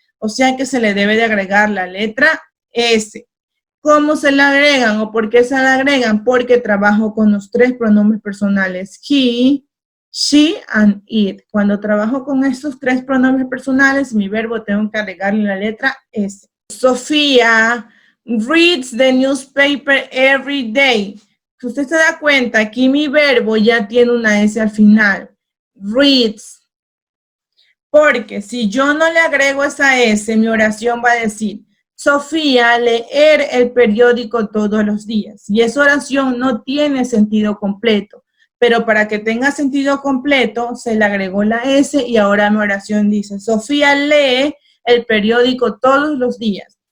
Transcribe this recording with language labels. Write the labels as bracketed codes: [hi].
[es] O sea que se le debe de agregar la letra S. ¿Cómo se la agregan o por qué se la agregan? Porque trabajo con los 3 pronombres personales. [en] He, she and it. [es] Cuando trabajo con estos 3 pronombres personales, mi verbo tengo que agregarle la letra S. [en] Sofía reads the newspaper every day. [es] Si usted se da cuenta, aquí mi verbo ya tiene una S al final. Reads. Porque si yo no le agrego esa S, mi oración va a decir, Sofía leer el periódico todos los días. Y esa oración no tiene sentido completo. Pero para que tenga sentido completo, se le agregó la S y ahora mi oración dice, Sofía lee el periódico todos los días.